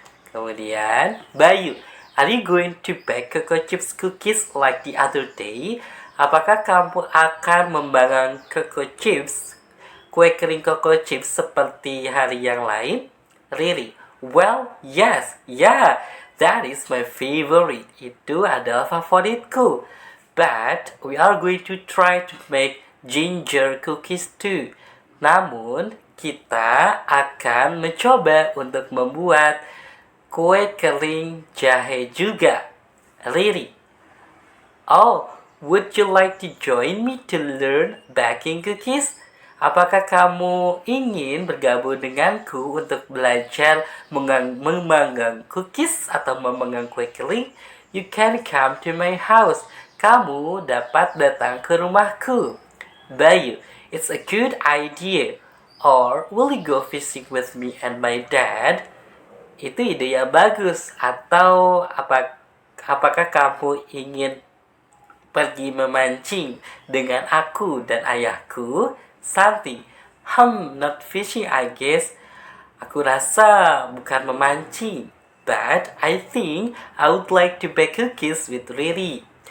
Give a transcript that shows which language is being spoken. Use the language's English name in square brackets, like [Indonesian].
[English] Kemudian, Bayu, are you going to bake cocoa chips cookies like the other day? [Indonesian] Apakah kamu akan memanggang cocoa chips, kue kering cocoa chips seperti hari yang lain? [English] Riri, well, yes, yeah, that is my favorite. [Indonesian] Itu adalah favoritku. [English] But we are going to try to make ginger cookies too. [Indonesian] Namun, kita akan mencoba untuk membuat kue kering jahe juga. [English] Riri, oh, would you like to join me to learn baking cookies? [Indonesian] Apakah kamu ingin bergabung denganku untuk belajar memanggang cookies atau memanggang kue kering? [English] You can come to my house. [Indonesian] Kamu dapat datang ke rumahku. [English] Bayu, it's a good idea. Or will you go fishing with me and my dad? [Indonesian] Itu ide yang bagus. Atau apakah kamu ingin pergi memancing dengan aku dan ayahku? [English] Santi, not fishing I guess. [Indonesian] Aku rasa bukan memancing. [English] But I think I would like to bake cookies with Riri.